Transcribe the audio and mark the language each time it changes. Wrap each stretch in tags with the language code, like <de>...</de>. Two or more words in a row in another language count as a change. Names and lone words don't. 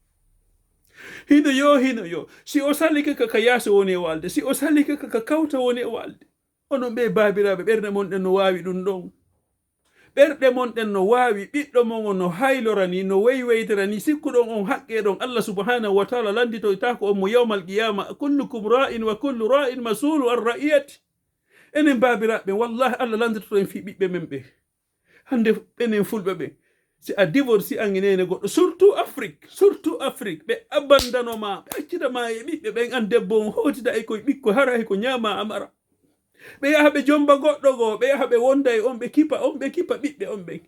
<ff>Hino yo si o salike ka yaasi woni e walde, si o salike ka kawta woni e walde. Onon ɓe babiraɓe, ɓerde mon ɗen no wawi ɗum ɗon. Ɓerɗe mon ɗen no wawi, ɓiɗɗo mon no haylorani, no weyweytirani, sikkuɗon on haqqe ɗon. Allah</ff> <ar>سبحانه وتعالى</ar> <ff>landitoytako on mo</ff> <ar>يوم القيامة كلكم راع وكل راع مسؤول عن رعيته.</ar> <ff>Enen babiraɓe, wallahi Allah landitoto en fi ɓiɓɓe men ɓe. Hande enen fulɓe ɓe, si a divorce an enene goɗɗo, surtout Afrique, ɓe abandanoma, ɓe accitama e ɓiɓɓe ɓen, an debbo on hotida e koye ɓikko, hara e ko ñama amara. Ɓe yaha ɓe jomba goɗɗo go, ɓe yaha ɓe wonda e on, ɓe kipa ɓiɓɓe on ɓen.</ff>